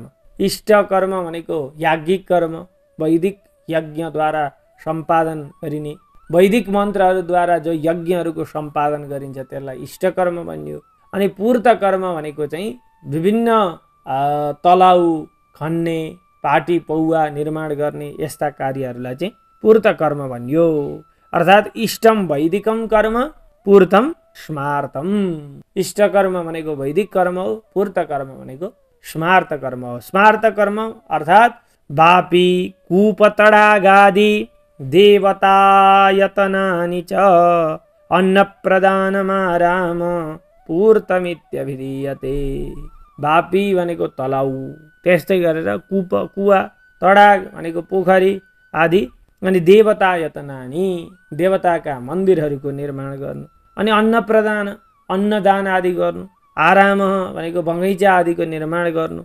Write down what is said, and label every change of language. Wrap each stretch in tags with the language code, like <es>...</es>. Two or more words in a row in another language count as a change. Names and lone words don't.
<ne>इष्ट कर्म भनेको याज्ञिक कर्म वैदिक यज्ञद्वारा सम्पादन गरिने वैदिक मन्त्रहरूद्वारा जो यज्ञहरूको सम्पादन गरिन्छ त्यसलाई इष्ट कर्म भनियो। अनि पूर्त कर्म भनेको चाहिँ विभिन्न तलाउ खन्ने पाटी पौवा निर्माण गर्ने यस्ता कार्यहरूलाई चाहिँ पूर्त कर्म भनियो।</ne> <sa>अर्थात् इष्टम वैदिकम कर्म पूर्तम स्मार्तम।</sa> <ne>इष्ट कर्म भनेको वैदिक कर्म हो पूर्त कर्म भनेको स्मार्त कर्म हो।</ne> <sa>स्मार्त कर्म अर्थात् वापी कूपतडागादि देवतायतनानि च अन्नप्रदानमाराम पूर्तमित्यभिधीयते।</sa> <ne>वापी भनेको तलाउ, त्यस्तै गरेर कुवा, तडाग भनेको पोखरी आदि। अनि</ne> <sa>देवता यतनानि,</sa> <ne>देवताका मन्दिरहरूको निर्माण गर्नु। अनि अन्नप्रदान, अन्नदान आदि गर्नु। आराम भनेको बगैँचा आदिको निर्माण गर्नु।</ne>